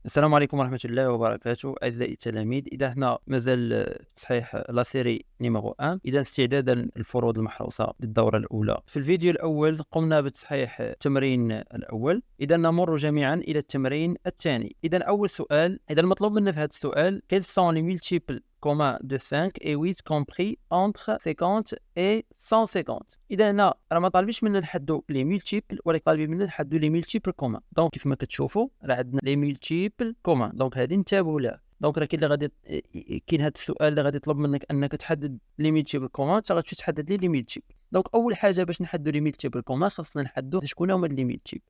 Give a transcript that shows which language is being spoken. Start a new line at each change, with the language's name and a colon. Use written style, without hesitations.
Arabic: السلام عليكم ورحمة الله وبركاته أعزائي التلاميذ. إذا احنا مازال تصحيح لا سيري نيميرو 1، إذا استعدادا الفروض المحروسة للدورة الأولى. في الفيديو الأول قمنا بتصحيح التمرين الأول، إذا نمر جميعا إلى التمرين الثاني. إذا أول سؤال، إذا المطلوب منا في هذا السؤال
French: quels sont les multiples communs de 5 et 8 compris entre 50 et 150.
Arabic: إذا هنا راه ما طالبينش منا نحدوا لي مولتيبل، ولكن طالبين منا نحدوا لي مولتيبل كومان. دونك كيف ما كتشوفوا راه عندنا لي مولتيبل كومان، دونك هذه انتبهوا لها. دونك راه كاين اللي غادي كاين هذا السؤال اللي غادي يطلب منك انك تحدد لي مولتيبل كومان، انت غتمشي تحدد لي مولتيبل. دونك اول حاجه باش نحدوا لي مولتيبل كومان خاصنا نحدوا شكون هما لي مولتيبل.